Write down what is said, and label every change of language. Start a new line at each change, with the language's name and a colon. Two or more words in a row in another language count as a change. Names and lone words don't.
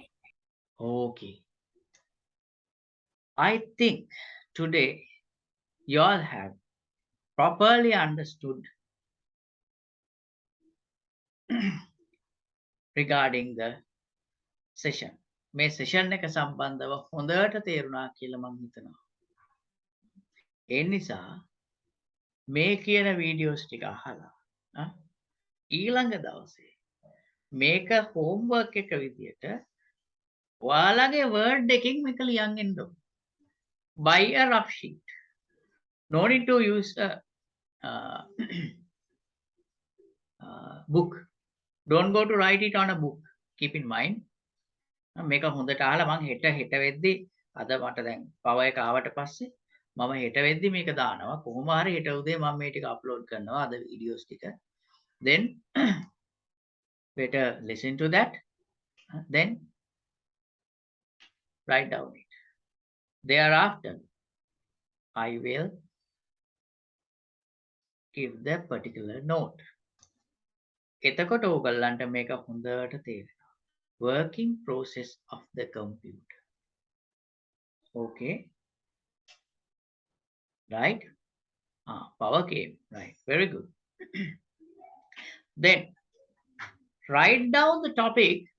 English: Okay. I think today you all have properly understood regarding the session.
Sinhala: මේ session එක සම්බන්ධව හොඳට තේරුණා කියලා මම හිතනවා. ඒ නිසා මේ කියන වීඩියෝස් ටික අහලා ඊළඟ දවසේ මේක homework එක විදියට ඔයාලගේ word එකකින් මේක ලියන් එන්න ඕන.
English: Buy a rough sheet. No need to use a book. Don't go to write it on a book. Keep in mind.
Sinhala: මේක හොඳට අහලා මම හෙට වෙද්දි අද මට දැන් පව එක ආවට පස්සේ මම හෙට වෙද්දි මේක දානවා කොහොම හරි හෙට උදේ මම මේ ටික අප්ලෝඩ් කරනවා අද වීඩියෝස් ටික
English: then better listen to that then write down it thereafter I will give the particular note
Sinhala: එතකොට ඕගොල්ලන්ට මේක හොඳට තේරෙනවා
English: working process of the computer okay right power came right very good then write down the topic